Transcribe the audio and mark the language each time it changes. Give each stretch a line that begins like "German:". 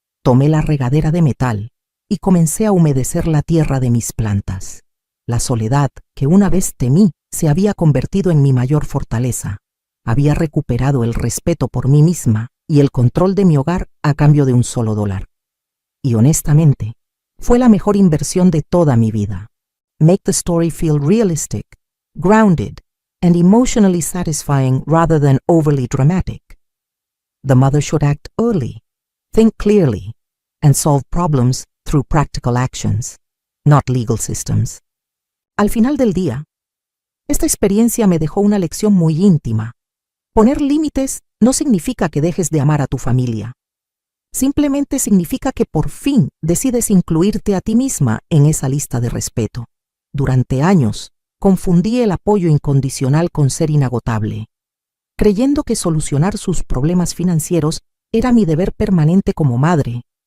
Spanish: Tomé la regadera de metal y comencé a humedecer la tierra de mis plantas. La soledad que una vez temí se había convertido en mi mayor fortaleza. Había recuperado el respeto por mí misma y el control de mi hogar a cambio de un solo $1. Y honestamente, fue la mejor inversión de toda mi vida.
English: Make the story feel realistic, grounded, and emotionally satisfying rather than overly dramatic. The mother should act early, think clearly, and solve problems through practical actions, not legal systems.
Spanish: Al final del día, esta experiencia me dejó una lección muy íntima. Poner límites no significa que dejes de amar a tu familia. Simplemente significa que por fin decides incluirte a ti misma en esa lista de respeto. Durante años, confundí el apoyo incondicional con ser inagotable, creyendo que solucionar sus problemas financieros era mi deber permanente como madre.